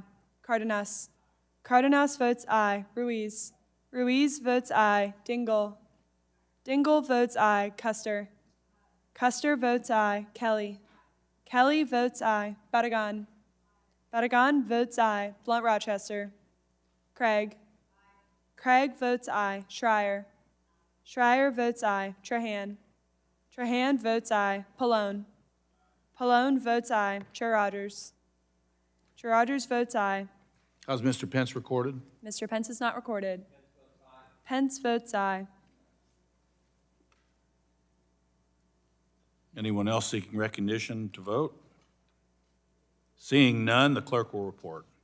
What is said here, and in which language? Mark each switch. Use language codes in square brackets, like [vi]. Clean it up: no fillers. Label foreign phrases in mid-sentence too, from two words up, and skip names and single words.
[en] Cardenas. Cardenas votes aye. Ruiz. Ruiz votes aye. Dingle. Dingle votes aye. Custer. Custer votes aye. Kelly. Kelly votes aye. Batagon. Batagon votes aye. Blunt Rochester. Craig. Craig votes aye. Schreier. Schreier votes aye. Trahan. Trahan votes aye. Pallone. Pallone votes aye. Chair Rodgers. Chair Rodgers votes aye. How's Mr. Pence recorded? Mr. Pence is not recorded. Pence votes aye. Anyone else seeking recognition to vote? Seeing none, the clerk will report.